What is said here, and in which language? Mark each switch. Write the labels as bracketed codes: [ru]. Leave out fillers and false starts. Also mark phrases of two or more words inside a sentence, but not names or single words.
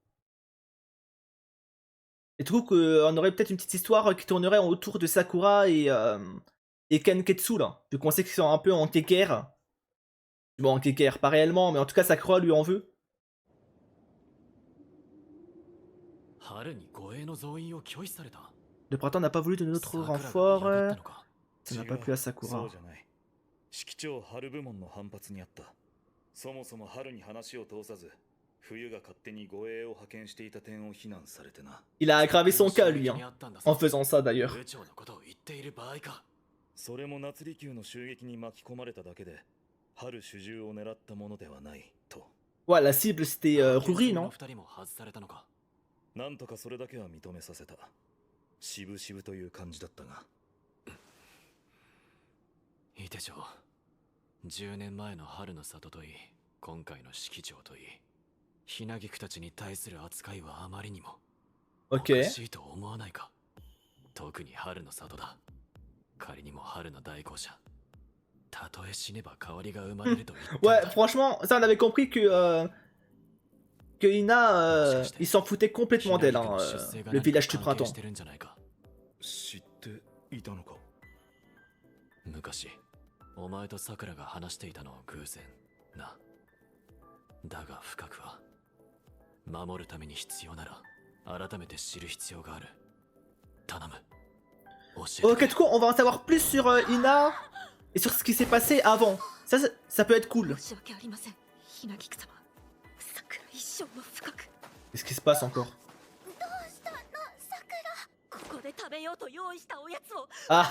[fr] Et du coup, qu'on aurait peut-être une petite histoire qui tournerait autour de Sakura et Kenketsu, là. Vu qu'on sait qu'ils sont un peu en guerre. Bon, en guerre, pas réellement, mais en tout cas, Sakura lui en veut. Le printemps n'a pas voulu de notre renfort. Ça n'a pas plu à Sakura. [ja] 式長春部門の反発にあった。そもそも春に話を通さず、冬が勝手に護衛を派遣していた点を非難されてな。 [fr] Il a aggravé son cas, lui, hein, en faisant ça d'ailleurs. [ja] それも夏利休の襲撃に巻き込まれただけで、春主従を狙ったものではないと。 [fr] Ouais, la cible c'était Ruri, non? [ja] なんとかそれだけは認めさせた。渋々という感じだったが。いいでしょう。10年前の春の里といい、今回の式長といい、ひなぎくたちに対する扱いはあまりにもおかしいと思わないか。特に春の里だ。仮にも春の代行者。たとえ死ねば代わりが生まれると言って。 [fr] Ouais, franchement, ça on avait compris que Ina, il s'en foutait complètement d'elle, hein, le village du printemps. [ja] 知っていたのか。昔お前とさくらが話していたのは偶然な。だが深くは守るために必要なら改めて知る必要がある。頼む。 [fr] Ok, du coup, on va en savoir plus sur Ina et sur ce qui s'est passé avant. Ça peut être cool. Qu'est-ce qui se passe encore? Ah.